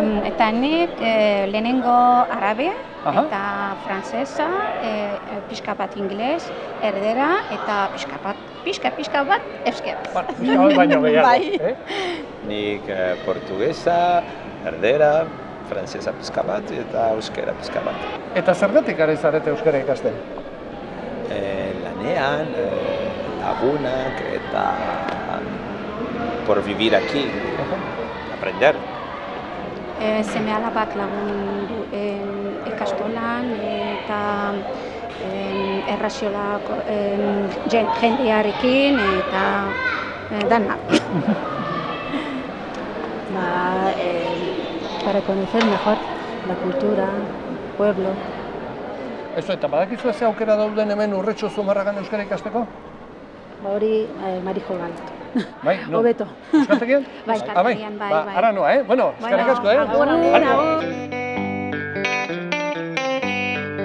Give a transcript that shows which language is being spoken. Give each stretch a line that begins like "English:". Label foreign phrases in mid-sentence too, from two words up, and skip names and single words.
Basque: Eta nik lehenengo arabe, eta frantsesa, pixka bat ingles, erdera, eta pixka bat euskaraz. Pixka bat baino gehiago, Nik portugesa, erdera, frantsesa pixka bat eta euskara pixka bat. Eta zergatik ari zarete euskara ikasten? Lanean, lagunak eta
Spanish: por vivir aquí, aprender.
Basque: Seme-alabak lagundu ikastolan eta erraziolak jendearekin eta danak.
Spanish: Para conocer mejor la cultura, el pueblo. Eso,
Basque: eta badakizu ez aukera dauden hemen Urretxu Zumarragan euskara ikasteko? Hori Marijo Galat. Bai, no. Hobeto. Euskategian? Bai, Euskategian, bai. Ara noa, Bueno, eskerrik asko, Agur.